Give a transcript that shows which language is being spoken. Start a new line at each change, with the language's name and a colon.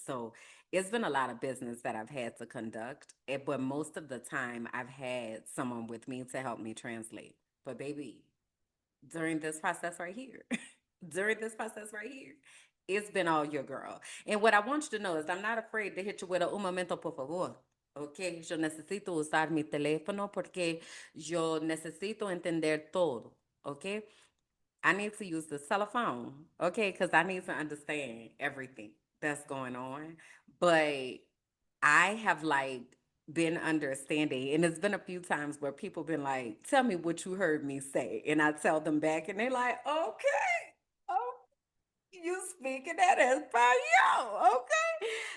English: So it's been a lot of business that I've had to conduct. But most of the time I've had someone with me to help me translate. But baby, during this process right here, during this process right here, it's been all your girl. And what I want you to know is I'm not afraid to hit you with a
Spanish: un momento, por favor. Ok, yo necesito usar mi teléfono porque yo necesito entender todo.
English: Ok, I need to use the telephone. Okay, because I need to understand everything that's going on. But I have like been understanding, and it's been a few times where people been like, "Tell me what you heard me say," and I tell them back, and they're like, "Okay, oh, you speaking that Espanol, okay?"